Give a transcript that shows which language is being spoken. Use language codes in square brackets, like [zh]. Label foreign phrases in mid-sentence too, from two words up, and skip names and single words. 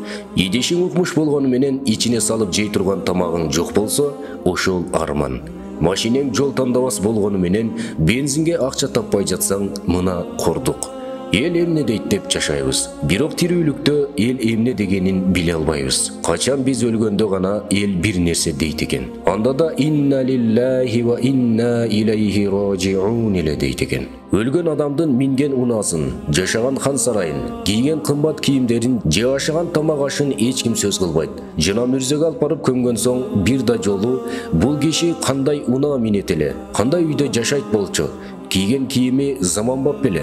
[ky] Идишиң укмуш болгону менен ичине салып жей турган тамагың жок болсо, ошол арман. Машинең жол тандабас болгону менен бензинге акча таппай жатсаң, мына кордук. Эл эмне дейт деп жашайбыз. Бирок тирүүлүктө эл эмне дегенин биле албайбыз. Качан биз өлгөндө гана эл бир нерсе дейт экен. Анда да [ar] إنا لله وإنا إليه راجعون [ky] эле дейт экен. Өлгөн адамдын минген унаасын, жашаган хан сарайын, кийген кымбат кийимдерин, же ашаган тамак ашын эч ким сөз кылбайт. Жана мүрзөгө алып барып көмгөн соң бир да жолу бул киши кандай унаа минет эле, кандай үйдө жашайт болчу, кийген кийими заманбап беле.